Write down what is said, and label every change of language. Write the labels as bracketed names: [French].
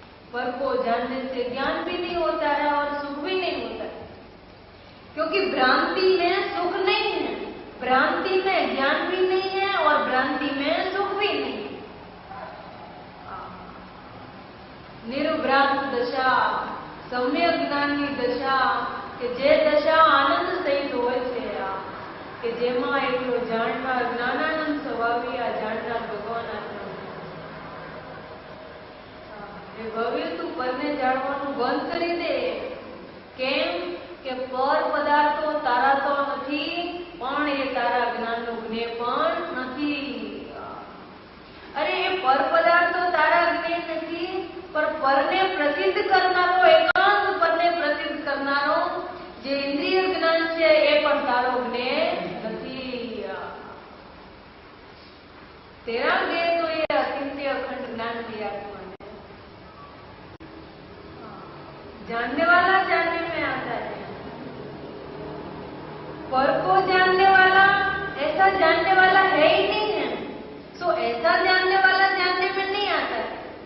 [Hindi] पर को जानने से ज्ञान भी नहीं होता है और सुख भी नहीं होता है, क्योंकि भ्रांति में सुख नहीं है, भ्रांति में ज्ञान भी नहीं है और भ्रांति में सुख भी नहीं है. [Gujarati] निर्भ्रांत दशा सम्यक ज्ञान की दशा के जे दशा आनंद सहित होय छे, के जेमा એટલો જાણનાર જ્ઞાનાનંદ સ્વભાવી આ જાણનાર ભગવાન આત્મા એ ભવ્ય તું પરને જાણવાનું બંધ કરી દે. કેમ કે પર પદાર્થો તારા તો નથી, પણ એ તારા જ્ઞાનનું જ્ઞેય પણ નથી. અરે એ પર પદાર્થો તારા જ્ઞેય નથી, પણ પરને પ્રસિદ્ધ કરનારો, એકાંત પરને પ્રસિદ્ધ કરનારો જે ઇન્દ્રિય જ્ઞાન છે એ પણ તારો જ્ઞેય નથી. [Hindi] तेरा ज्ञेय तो ये अचिंत्य अखंड ज्ञान की आत्मा है. जानने वाला जानने में आता है, पर को जानने वाला ऐसा जानने वाला है ही नहीं है, सो ऐसा जानने वाला जानने में नहीं आता है.